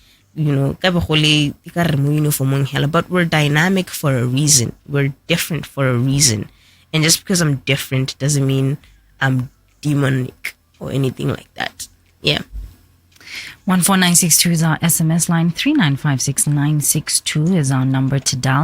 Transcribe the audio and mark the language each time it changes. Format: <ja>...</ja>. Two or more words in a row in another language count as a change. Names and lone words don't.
<tn>ka be go le ka re mo uniformong hela,</tn> <en>but we're dynamic for a reason. We're different for a reason. And just because I'm different doesn't mean I'm demonic or anything like that. Yeah. 14962 is our SMS line. 3956962 is our number to dial.</en>